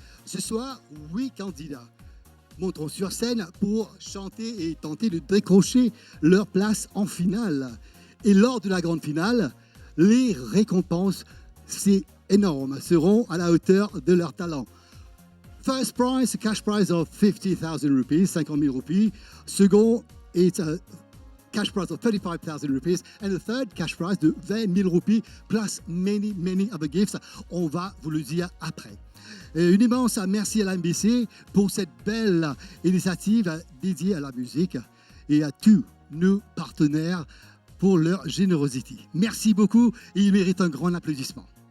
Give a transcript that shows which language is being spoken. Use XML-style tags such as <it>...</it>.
<fr>Ce soir, 8 candidats monteront sur scène pour chanter et tenter de décrocher leur place en finale. Et lors de la grande finale, les récompenses, c'est énormes seront à la hauteur de leur talent.</fr> <en>First prize, a cash prize of 50,000 rupees,</en> <fr>50 000 roupies.</fr> <en>Second, it's a cash prize of 35,000 rupees. And the third cash prize</en> <fr>de 20 000 roupies,</fr> <en>plus many, many other gifts.</en> <fr>On va vous le dire après. Et une immense merci à la MBC pour cette belle initiative dédiée à la musique et à tous nos partenaires pour leur générosité. Merci beaucoup et ils méritent un grand applaudissement.</fr>